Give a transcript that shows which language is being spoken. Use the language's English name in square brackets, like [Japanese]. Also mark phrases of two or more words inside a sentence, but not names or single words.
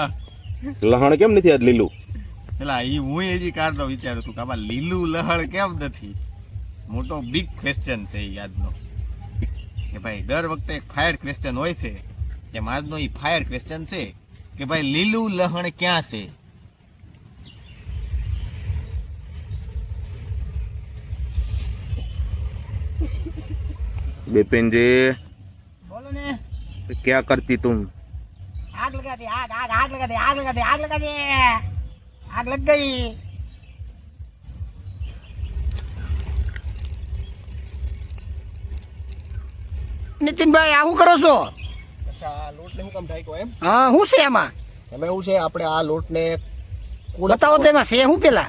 [Gujarati] લહણ કેમ નથી આજ લીલું? પેલા એ હું હજી કાઢતો વિચારું છું કે આમાં લીલું લહણ કેમ નથી. મોટો [English] big question [Gujarati] છે એ આજનો, કે ભાઈ દર વખતે એક [English] fire question [Gujarati] હોય છે, એમ આજનો એ [English] fire question [Gujarati] છે કે ભાઈ લીલું લહણ ક્યાં છે. [Hindi] बिपिन जी, [Gujarati] બોલો ને. [Hindi] क्या करती तुम? आग लगा दे, आग आग आग लगा दे, आग लगा दे, आग लगा दे. आग लग गई. [Gujarati] નીતિનભાઈ, આ શું કરો છો? અચ્છા, આ લોટને હું કામ ઢાંક્યો એમ? હા, શું છે એમાં? એમાં એવું છે, આપણે આ લોટને બતાવો તો એમાં છે શું પેલા?